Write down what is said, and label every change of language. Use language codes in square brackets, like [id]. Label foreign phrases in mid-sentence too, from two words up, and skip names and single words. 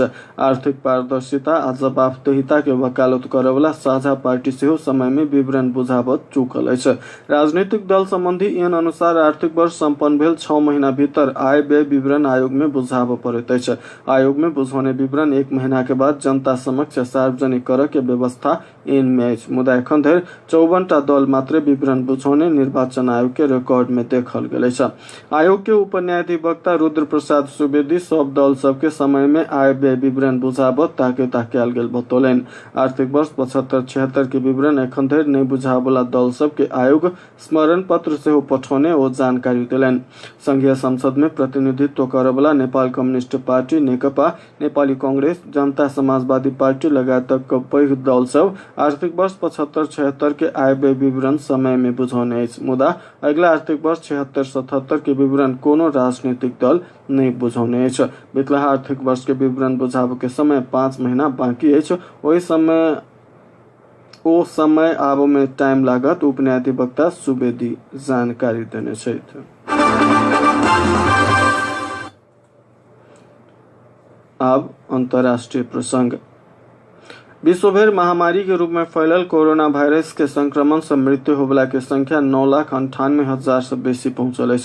[mai] आर्थिक पारदर्शिता आ जवाबदेहिता के वकालत करे वाला साझा पार्टी सेहो समय में विवरण बुझाबत चुकल अछि। राजनीतिक दल संबंधी इन अनुसार आर्थिक वर्ष संपन्न भेल 6 महीना भीतर आय व्यय विवरण आयोग में बुझाब पड़ैत अछि। आयोग में बुझौने विवरण 1 महीना के बाद जनता समक्ष सार्वजनिक करे के व्यवस्था मुदा एखन धरि 54 टा दल मात्र विवरण बुझौने निर्वाचन आयोग के रिकॉर्ड में देखल गेल अछि। आयोग के उप न्यायाधिवक्ता रुद्र प्रसाद सुवेदी सब दल सबके समय में आय व्यय विवरण बुझाबत ताकि कैल गेल बतौलन। आर्थिक वर्ष 75-76 के विवरण एखन धरि नहीं बुझाबला दल सबके आयोग स्मरण पत्र से पठौने ओ जानकारी दिलन। संघीय संसद में प्रतिनिधित्व करे वाला नेपाल कम्युनिस्ट पार्टी, नेकपा, नेपाली कांग्रेस, जनता समाजवादी पार्टी लगायतक पैघ दल सब आर्थिक वर्ष 75-76 के आय व्यय विवरण समय में बुझौने अछि। मुदा अगला आर्थिक वर्ष 76-77 के विवरण कोनो राजनीतिक दल नहीं बुझौने अछि। बितला आर्थिक वर्ष के विवरण बुझाब के समय 5 महीना बाकी अछि। ओ समय आब में टाइम लागत उप न्यायाधिवक्ता सुवेदी जानकारी देने छथि। अब अंतर्राष्ट्रीय प्रसंग। विश्वभर महामारी के रूप में फैलल कोरोना वायरस के संक्रमण से मृत्यु होबला के संख्या 9,98,000 से बेसी पहुंचल है।